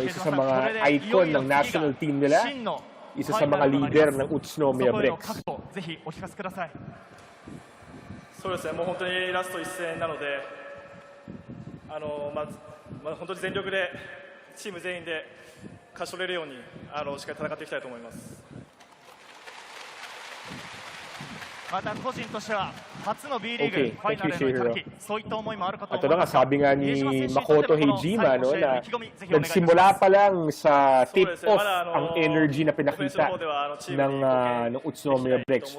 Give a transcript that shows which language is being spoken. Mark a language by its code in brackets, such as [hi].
[tl] No? Isa sa mga icon ng national team nila. Isa sa mga leader ng Utsunomiya Brex. [ja] そうですね、もう本当にラスト一戦なので、本当に全力でチーム全員で勝ち取れるようにしっかり戦っていきたいと思います。また個人としては初の B リーグファイナルへの勝利、そういった思いもあるかと思います。 [tl] Sabi nga ni Makoto Hejima, no, na nagsimula pa lang sa tip-off ang energy na pinakita ng Utsunomiya Brex.